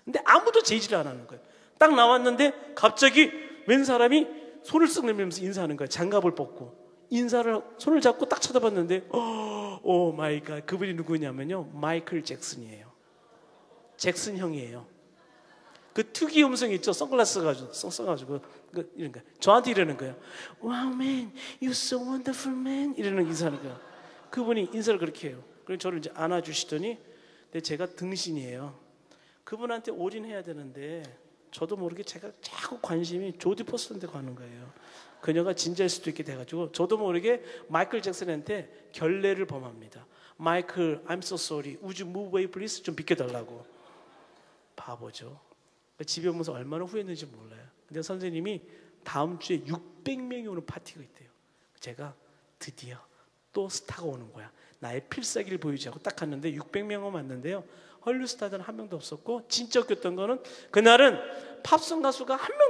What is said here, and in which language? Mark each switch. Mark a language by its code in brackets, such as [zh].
[ko] 근데 아무도 제지를 안 하는 거예요. 딱 나왔는데 갑자기 웬 사람이 손을 쓱 내밀면서 인사하는 거예요. 장갑을 벗고 인사를, 손을 잡고 딱 쳐다봤는데, 오 마이 갓, 그분이 누구냐면요, 마이클 잭슨이에요. 잭슨 형이에요. 그 특이 음성 있죠, 선글라스 써가지고 이런 거 저한테 이러는 거예요. [en] Wow man, you're so wonderful man, [ko] 이러는 인사하는 거예요. 그분이 인사를 그렇게 해요. 그래서 저를 이제 안아주시더니, 근데 제가 등신이에요. 그분한테 올인해야 되는데 저도 모르게 제가 자꾸 관심이 조디 포스터한테 가는 거예요. 그녀가 진짜일 수도 있게 돼가지고 저도 모르게 마이클 잭슨한테 결례를 범합니다. [en] 마이클, I'm so sorry, would you move away please? [ko] 좀 비켜달라고. 바보죠. 집에 오면서 얼마나 후회했는지 몰라요. 근데 선생님이 다음 주에 600명이 오는 파티가 있대요. 제가 드디어 또 스타가 오는 거야. 나의 필살기를 보이지 하고 딱 갔는데 600명은 왔는데요, 헐리우드 스타들은 한 명도 없었고, 진짜 웃겼던 거는 그날은 팝송 가수가 한 명도